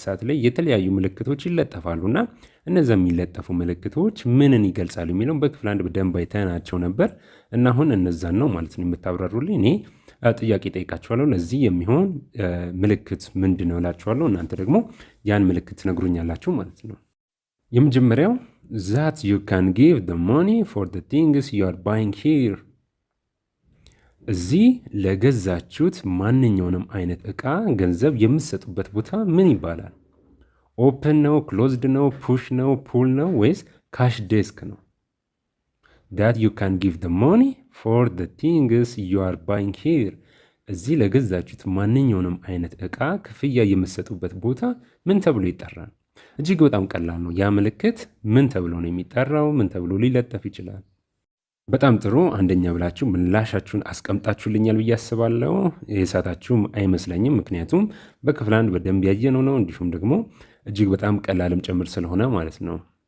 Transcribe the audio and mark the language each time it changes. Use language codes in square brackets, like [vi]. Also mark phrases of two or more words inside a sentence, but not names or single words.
[am] ሰዓት ላይ የተለያዩ ምልክቶች ይለጠፋሉና እነዚያ የሚለጠፉ ምልክቶች ምንን ይገልጻሉ የሚለውን በክፍል 1 በደንብ አይተናቸው ነበር እና አሁን እነዛን ነው ማለት ነው የምታብራሩልኝ። እኔ ጥያቄ ጠይቃችኋለሁ፣ ለዚህ የሚሆን ምልክት ምንድን ነው እላችኋለሁ። እናንተ ደግሞ ያን ምልክት ትነግሩኛላችሁ ማለት ነው። የመጀመሪያው [en] that you can give the money for the things you are buying here። [am] እዚህ ለገዛችሁት ማንኛውንም አይነት ዕቃ ገንዘብ የምትሰጡበት ቦታ ምን ይባላል? ኦፕን ነው፣ ክሎዝድ ነው፣ ፑሽ ነው፣ ፑል ነው ወይስ [en] cash desk [am] ነው? [en] that you can give the money for the things you are buying here። [am] እዚህ ለገዛችሁት ማንኛውንም አይነት ዕቃ ክፍያ የምትሰጡበት ቦታ ምን ተብሎ ይጠራል? እጅግ በጣም ቀላል ነው። ያ ምልክት ምን ተብሎ ነው የሚጠራው? ምን ተብሎ ሊለጠፍ ይችላል? በጣም ጥሩ። አንደኛ ብላችሁ ምላሻችሁን አስቀምጣችሁልኛል ብዬ አስባለሁ። የሳታችሁም አይመስለኝም፣ ምክንያቱም በክፍል 1 በደንብ ያየነው ነው፣ እንዲሁም ደግሞ እጅግ በጣም ቀላልም ጭምር ስለሆነ ማለት ነው።